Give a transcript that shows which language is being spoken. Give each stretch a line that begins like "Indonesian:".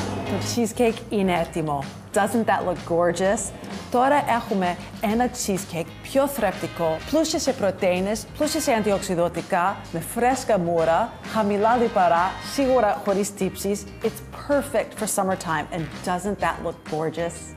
English: The cheesecake
Greek: είναι έτοιμο.
English: Doesn't that look gorgeous?
Greek: Τώρα έχουμε ένα cheesecake πιο θρεπτικό, πλούσιο σε πρωτεΐνες, πλούσιο σε αντιοξειδωτικά, με φρέσκα μούρα, χαμηλά λιπαρά, σίγουρα χωρίς τύψεις.
English: It's perfect for summertime, and doesn't that look gorgeous?